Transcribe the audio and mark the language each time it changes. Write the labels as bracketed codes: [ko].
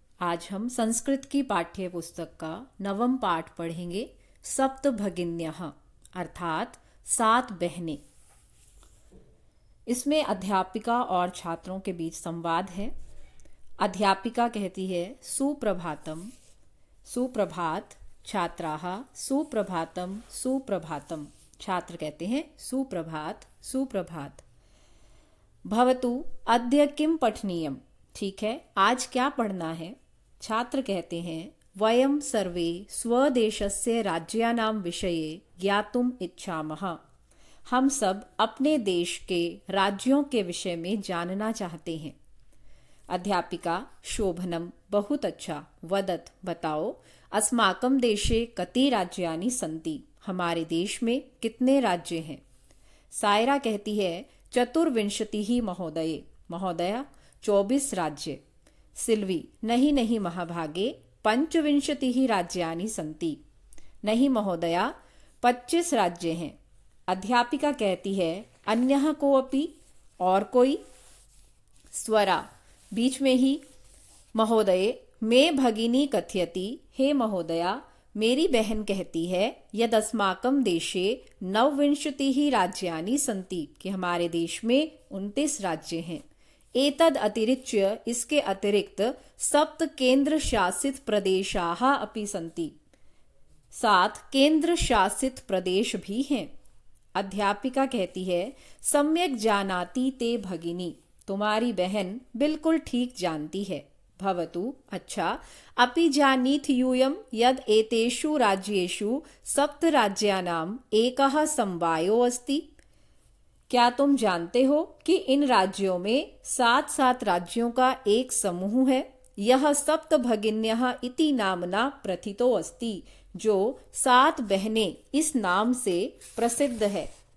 [hi] आज हम संस्कृत की पाठ्य पुस्तक का 9वां पाठ पढ़ेंगे। [sa] सप्त भगिन्यः [hi] अर्थात 7 बहनें। इसमें अध्यापिका और छात्रों के बीच संवाद है। अध्यापिका कहती है सुप्रभातम, सुप्रभात। [sa] छात्राः सुप्रभातम सुप्रभातम। [hi] छात्र कहते हैं सुप्रभात सुप्रभात। [sa] भवतु अद्य किं पठनीयम्। [hi] ठीक है, आज क्या पढ़ना है। छात्र कहते हैं [sa] वयं सर्वे स्वदेशस्य राज्यानां विषये ज्ञातुम् इच्छामः। [hi] हम सब अपने देश के राज्यों के विषय में जानना चाहते हैं। अध्यापिका शोभनम, बहुत अच्छा। वदत, बताओ। [sa] अस्माकं देशे कति राज्यानि सन्ति। [hi] हमारे देश में कितने राज्य हैं। सायरा कहती है [sa] चतुर्विंशतिः महोदये। [hi] महोदया 24 राज्य। सिल्वी नहीं नहीं [sa] महाभागे, पंचविंशतिः राज्यानि सन्ति। [hi] नहीं महोदया, 25 राज्य हैं। अध्यापिका कहती है [sa] अन्यः कोऽपि, [hi] और कोई। स्वरा बीच में ही। [sa] महोदये मे भगिनी कथयति, [hi] हे महोदया मेरी बहन कहती है [sa] यदस्माकं देशे 29 राज्यानि सन्ति, [hi] कि हमारे देश में 29 राज्य हैं। [sa] एतद अतिरिच्य, [hi] इसके अतिरिक्त [sa] 7 केंद्र शासित प्रदेशाः अपि सन्ति। [hi] 7 केंद्र शासित प्रदेश भी हैं। अध्यापिका कहती है [sa] सम्यक जानाति ते भगिनी, [hi] तुम्हारी बहन बिल्कुल ठीक जानती है। भवतु अच्छा। [sa] अपि जानीथ यूयं यद एतेषु राज्येषु 7 राज्यानाम् एकः समवायो अस्ति। [hi] क्या तुम जानते हो कि इन राज्यों में 7 राज्यों का एक समूह है। यह [sa] सप्त भगिन्यः इति नामना प्रथितो अस्ति, [hi] जो 7 बहनें इस नाम से प्रसिद्ध है।